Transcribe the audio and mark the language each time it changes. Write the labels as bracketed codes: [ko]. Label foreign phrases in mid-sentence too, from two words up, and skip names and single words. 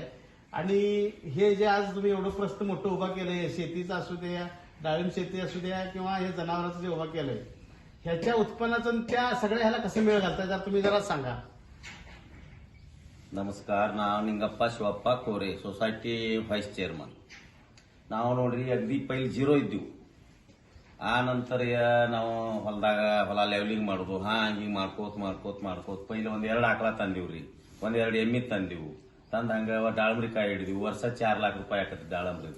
[mr] आणि हे जे आज तुम्ही एवढं प्रस्त मोठं उभा केलंय, शेतीचं असू द्या, डाळिंब शेती असू द्या किंवा हे जनावरांचं जे उभा केलंय, ह्याच्या उत्पन्नाचं त्या सगळ्या ह्याला कसं मेळ घालताय जर तुम्ही जरा सांगा। नमस्कार। नाव निंगाप्पा शिवप्पा कोरे, [en] society vice chairman. [kn] ನಾವು ನೋಡ್ರಿ ಅಗದಿ ಪೈಲ್ ಜೀರೋ ಇದ್ದೀವಿ, ಆ ನಂತರ ನಾವು ಹೊಲ ಲೆವೆಲಿಂಗ್ ಮಾಡೋದು ಹಿಂಗೆ ಮಾಡ್ಕೋತ ಪೈಲೆ ಒಂದ್ 2 ಆಕಳ ತಂದಿವ್ರಿ, 1-2 ಎಮ್ಮಿ ತಂದಿವು, ತಂದ ಹಂಗ ದಾಳಂಬ್ರಿ ಕಾಯಿ ಹಿಡಿದಿವಿ, ವರ್ಷ 4 लाख ರೂಪಾಯಿ ಆಕತಿ ದಾಳಂಬ್ರಿದು।